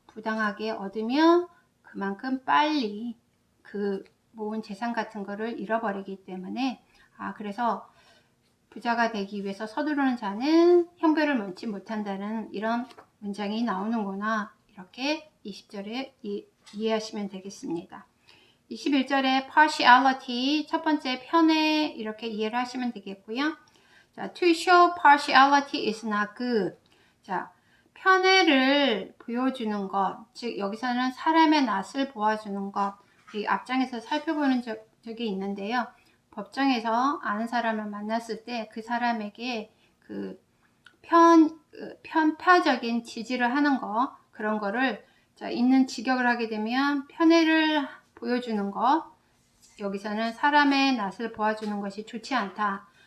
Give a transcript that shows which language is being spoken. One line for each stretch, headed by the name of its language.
Korean: 부당하게 얻으면 그만큼 빨리 그 모은 재산 같은 거를 잃어버리기 때문에, 그래서 부자가 되기 위해서 서두르는 자는 형벌을 면치 못한다는 이런 문장이 나오는구나. 이렇게 20절에 이해하시면 되겠습니다. 21절에 partiality, 첫 번째 편에 이렇게 이해를 하시면 되겠고요.
English: 자, to show partiality is not good.
Korean: 자, 편애를 보여주는 것, 즉 여기서는 사람의 낯을 보아주는 것, 이 앞장에서 살펴보는 적이 있는데요. 법정에서 아는 사람을 만났을 때 그 사람에게 그 편파적인 지지를 하는 거, 그런 거를 있는 직역을 하게 되면 편애를 보여주는 것, 여기서는 사람의 낯을 보아주는 것이 좋지 않다.